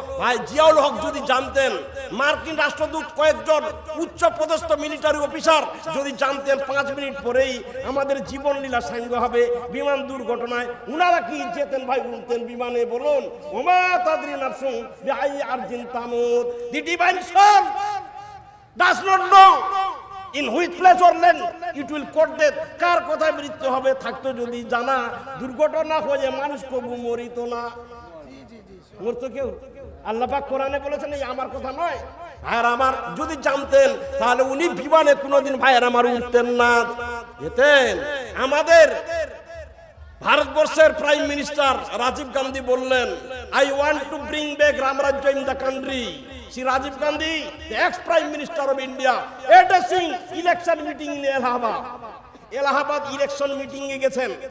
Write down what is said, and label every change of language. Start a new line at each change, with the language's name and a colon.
Bangla: ভাই জিয়াউল হক যদি জানতেন, মার্কিন রাষ্ট্রদূত, কয়েকজন উচ্চ পদস্থ মিলিটারি অফিসার যদি জানতেন 5 মিনিট পরেই আমাদের জীবন লীলা সাঙ্গ হবে বিমান দুর্ঘটনায়, উনারা কি যেতেন ভাই? উঠতেন বিমানে? বলুন,
Arabic: ওমা তাদরি নাফসুন বিআই আরজিন তামুত।
English: The divine soul does not know in which place or land it will cause death.
Bangla: কার কথায় মৃত্যু হবে থাকতো যদি জানা, দুর্ঘটনা হয়ে মানুষ কবু মরিত না। মরতো কেউ? আল্লাহ পাক কোরআনে বলেছেন, এই আমার কথা নয়। ভাইয়ের আমার, যদি জানতেন তাহলে উনি বিমানে কোনোদিন ভাইয়ের আমার উঠতেন না, যেতেন। আমাদের ভারতবর্ষের প্রাইম মিনিস্টার রাজীব গান্ধী বললেন,
English: I want to bring back Ramrajya in the country. Shri Rajiv Gandhi, the ex-Prime Minister of India, addressing election meeting in Allahabad
Bangla: election meeting এ গেছেন।